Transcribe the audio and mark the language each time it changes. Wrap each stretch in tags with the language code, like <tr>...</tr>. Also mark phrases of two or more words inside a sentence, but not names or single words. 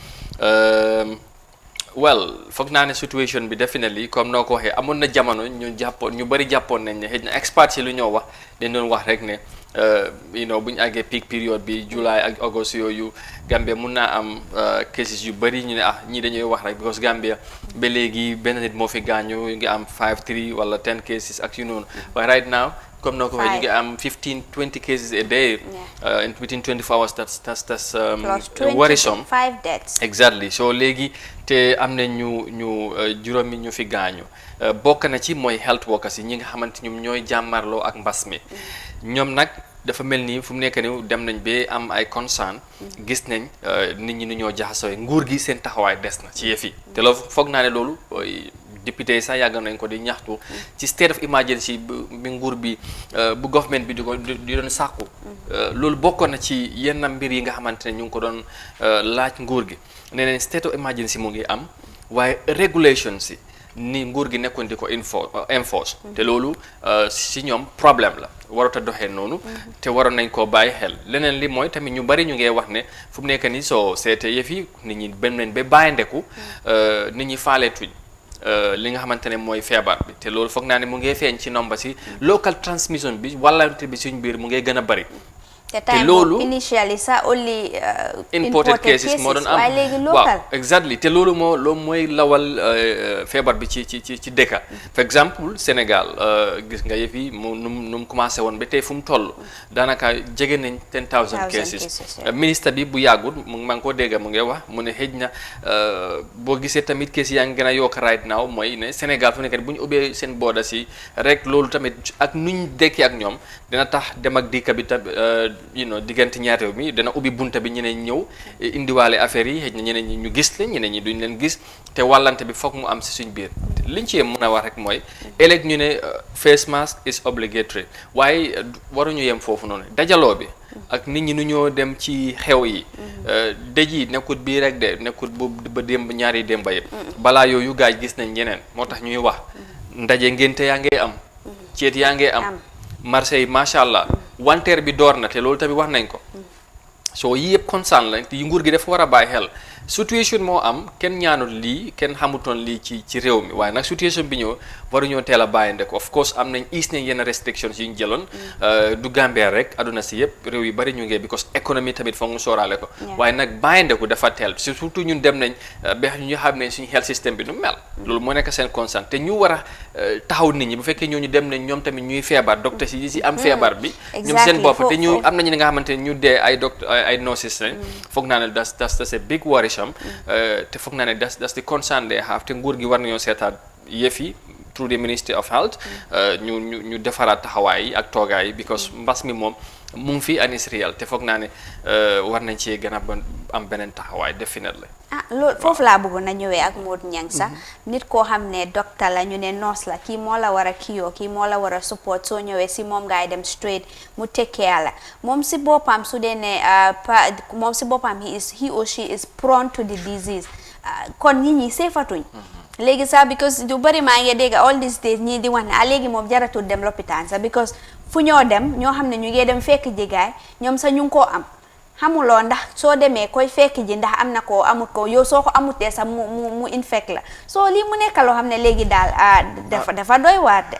<wo>well foog naa ne situation bi definitely comme noo ko waxee amoon na jamono ñu bari jàppoon nañ ne xëy na experts yi lu ñoo wax dañ doon wax rek ne bu ñu àggee peak période bi July ak August yooyu Gambia mun naa am cases yu bari ñu ne ñii dañuy wax rek because Gambia ba léegi benn nit moo fi gaañu ngi am 5-3 wala 10 cases ak yu noonu waaye</wo> <en>right now</en> <wo>comme noo ko waxee ñu ngi am 15-20</wo> <en>cases a day within 24 hours that's worrisome 5 deaths</en> <wo>exactly so léegi te am na ñu juróomi ñu fi gaañu bokk na ci mooy</wo> <en>health workers</en> <wo>yi ñi nga xamante ñoom ñooy jàmmarloo ak mbas mi ñoom nag dafa mel ni fu mu nekk ni dem nañ ba am ay concern gis nañ nit ñi nu ñoo jaxasoo nguur gi seen taxawaay des na ci yëf yi te loolu foog naa ne loolu député yi sax yàgg nañ ko di ñaxtu ci</wo> <en>state of emergency</en> <wo>bi nguur bi bu government bi di doon sàkku loolu bokkoon na ci yenn mbir yi nga xamante ne ñu ngi ko doon laaj nguur gi nee nañ</wo> <en>state of emergency</en> <wo>mu ngi am waaye regulations yi ni nguur gi nekkoon di ko enforce te loolu si ñoom problème la warut a doxee noonu te waroon nañ koo bàyyi xel leneen li mooy tamit ñu bari ñu ngee wax ne fu mu nekk nii soo seetee yëf yi nit ñi benn nañ ba bàyyi ndeku nit ñi faaleetuñ li nga xamante ne mooy feebar bi te loolu foog naa ne mu ngee feeñ ci nomba si</wo> <en>local transmission</en> <wo>bi wàllante bi suñ biir mu ngee gën a bari te loolu initially sa only</wo> <en>imported cases</en> <wo>moo doon am waaye léegi local waaw exactly te loolu mooy lawal feebar bi ci dëkka for exemple Sénégal gis nga yëf yi nu mu commencé woon ba tey fu mu toll daanaka jege nañ 10,000 cases ministre bi bu yàggul maa ngi ko dégg mu ngi wax mu ne xëj na boo gisee tamit cases yaa ngi gën a yokk</wo> <en>right now</en> <wo>mooy ne Sénégal fu nekk bu ñu ubbee seen booda si rek loolu tamit ak nuñ dekkee ak ñoom dina tax dem ak dikka bi diggante ñaar réew mi dana ubbi bunta bi ñeneen ñëw indiwaale affaire yi xëy na ñeneen ñi ñu gis leen ñeneen ñi duñ leen gis te wàllante bi foog mu am si suñ biir liñ ci mën a wax rek mooy ëllëg ñu ne</wo> <en>face mask is obligatory</en> <wo>waaye waruñu yem foofu noonu dajaloo bi ak nit ñi nu ñoo dem ci xew yi dëj yi nekkut bii rek de nekkut ba démb ñaari démba yëpp balaa yooyu gaaj gis nañ ñeneen moo tax ñuy wax ndaje ngénte yaa ngee am ceet yaa ngee am marché yi</wo> <ar>ما شاء الله</ar> <wo>wanteer bi door na te loolu tamit wax nañ ko soo yii yëpp concern la te nguur gi dafa war a bàyyi xel situation moo am kenn ñaanul lii kenn xamutoon lii ci réew mi waaye nag situation bi ñëw waruñoo teel a bàyyinde ko</wo> <en>of course</en> <wo>am nañ nañ yenn restrictions yu ñu jëloon du Gambia rek aduna si yëpp réew yu bari ñu ngee because économie tamit foog mu sóoraale ko waaye nag bàyyinde ko dafa teel surtout ñun dem nañ ba ñu xam ne suñu</wo> <en>health system</en> <wo>bi nu mel loolu moo nekk seen concern te ñu war a taxaw nit ñi bu fekkee ñooñu dem nañ ñoom tamit ñuy feebar docteur si am feebar bi ñoom seen bopp te ñu am nañu nga xamante ne ñu dee ay docteur ay nurses lañ foog naa ne</wo> <en>das a big worry</en> <wo>te foog naa ne</wo> <en>das di concern they have</en> <wo>te nguur gi war nañoo seetaat yëf yi</wo> <en>through the Ministry of Health</en> <wo>ñu defaraat taxawaay yi ak toogaay yi because mbas mi moom mu ngi fi</wo> <en>and is real</en> <wo>te foog naa ne war nañ ci gën a am beneen taxawaay definitely loolu foofu laa bëggoon na ñëwee ak Modou Niang sax nit koo xam ne docteur la ñu ne nurse la kii moo la war a kiyoo kii moo la war a support soo ñëwee si moom ngay dem straight mu tekkee la moom si boppam su dee ne moom si boppam</wo> <en>he or she is prone to the disease</en> <wo>kon nit ñi seefatuñ léegi sax because du bëri maa ngi dégg</wo> <en>all these days</en> <wo>ñii di wax ne léegi moom jaratul dem lopitaan sax because fu ñoo dem ñoo xam ne ñu ngi dem fekk jigaay ñoom sax ñu ngi koo am xamuloo ndax soo demee koy fekk ji ndax am na ko amut ko yow soo ko amutee sax mu infect la soo lii mu nekk loo xam ne léegi daal dafa doy waar de</wo>